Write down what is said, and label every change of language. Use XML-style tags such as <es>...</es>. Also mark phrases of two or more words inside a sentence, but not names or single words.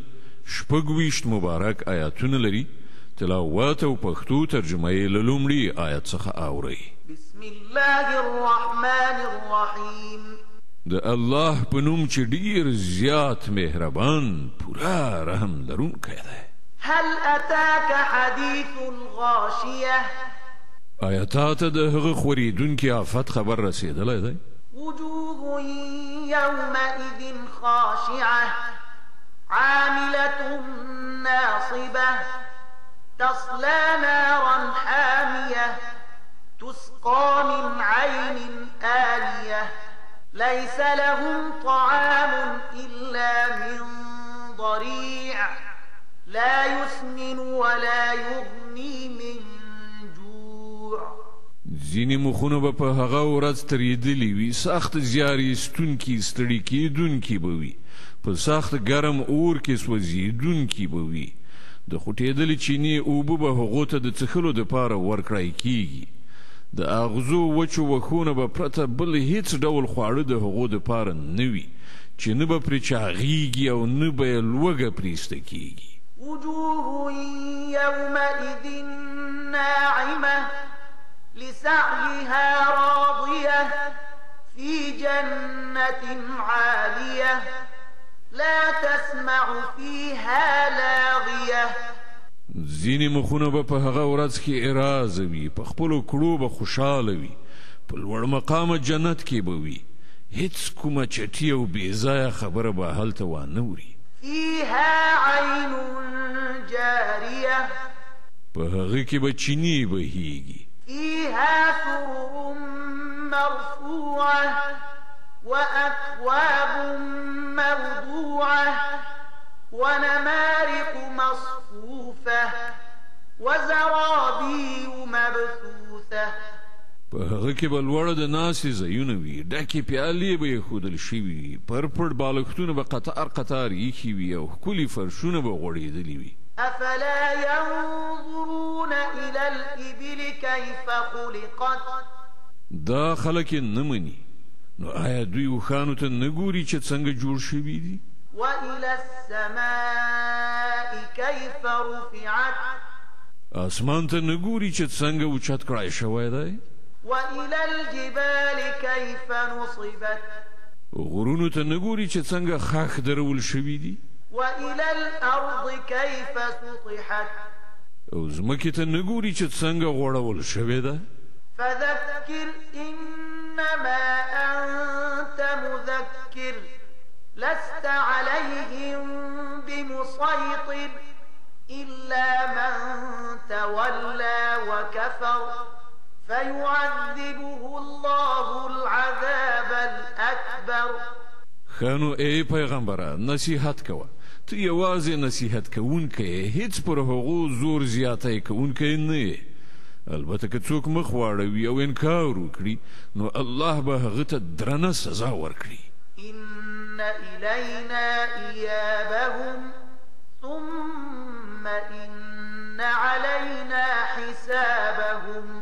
<ps>26 مبارک آیاتونه لري. تلاوت او پښتو ترجمه یې له لومړي آیت څخه اورئ.</ps> <ar>بسم الله الرحمن الرحیم.</ar> <ps>د الله په نوم چې ډیر زیات مهربان پورا رحم لرونکی دی.</ps> <ar>هل اتاك حديث الغاشية؟</ar> <ps>آیا ته د هغه خوریدونکي آفت خبر رسیدلی دی؟</ps> <ar>وجوه يومئذ خاشعة عاملة ناصبة تصلى نارا حامية تسقى من عين آنية ليس لهم طعام إلا من ضريع لا يسمن ولا يغني من جوع.</ar> <ps>ځینې مخونه به په هغه ورځ تریدلي وي، سخت زیار ایستونکي ستړي کیدونکي به وي، په سخت ګرم اور کې سوځېدونکي به وي. د خوټېدلې چینې اوبه به هغو ته د څښلو دپاره ورکړی کیږي. د اغزو وچو وښونه به پرته بل هیڅ ډول خواړه د هغو دپاره نه وي چې نه به پرې چاغیږي او نه به یې لوږه پرېسته کیږي.</ps> <ar>وجوه يومئذ ناعمة لسعيها راضية في جنة عالية لا تسمع فيها لاغية.</ar> <ps>ځینې مخونه به په هغه ورځ کې اراز وي، په خپلو کړو به خوشحاله وي، په لوړ مقامه جنت کې به وي، هیڅ کومه چټي او بېځایه خبره به هلته وانه وري.</ps> <ar>فيها عين جارية</ar> <ps>په هغه کې به چینې بهیږي.</ps> <ar>فيها سرر مرفوعة وأكواب موضوعة ونمارق مصفوفة وزرابي مبثوثة.</ar> <ps>په هغه کې به لوړه د ناستې ځایونه وي، ډکې پیالې به ایښودل شوي وي، پر پړ بالښتونه به قطار قطار ایښي وي او ښکلي فرشونه به غوړېدلي وي.</ps> <ar>أفلا ينظرون إلى الإبل كيف خلقت؟</ar> <ps>دا خلک یې نه مني، نو آیا دوی اوښانو ته نه ګوري چې څنګه جوړ شوي دي؟</ps> <ar>وإلى السماء كيف رفعت؟</ar> <ps>اسمان ته نه ګوري چې څنګه اوچت کړای شوی دی؟</ps> <ar>وإلى الجبال كيف نصبت؟</ar> <ps>غرونو ته نه ګوري چې څنګه خاښ درول شوي دي؟</ps> <ar>وإلى الأرض كيف سطحت؟</ar> <ps>او ځمکې ته نه ګوري چې څنګه غوړول شوې ده؟</ps> <ar>فذكر إنما أنت مذكر لست عليهم بمسيطر إلا من تولى وكفر فيعذبه الله العذاب الأكبر.</ar> <ps>خانو ای پیغمبره نصیحت کوه، ته یوازې نصیحت کوونکی، هیڅ پر هغو زور زیاتی کوونکی نه یې. البته که څوک مخ واړوي او انکار وکړي نو الله به هغه ته درنه سزا ورکړي.</ps> <ar>إن إلينا إيابهم ثم إن علينا حسابهم.</ar>